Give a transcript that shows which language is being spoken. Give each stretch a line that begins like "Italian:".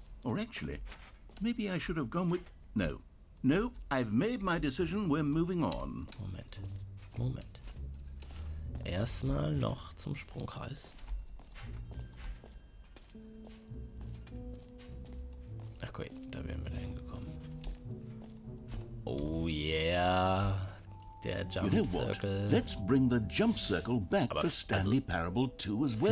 English: Or actually, maybe I should have gone with... No, I've made my decision, we're moving on.
German: Moment. Erstmal noch zum Sprungkreis. Ach gut, da wären wir da hingekommen.
English: Oh yeah.
German: Der Jump Circle.
English: Let's bring the Jump Circle back for Stanley Parable 2 as well.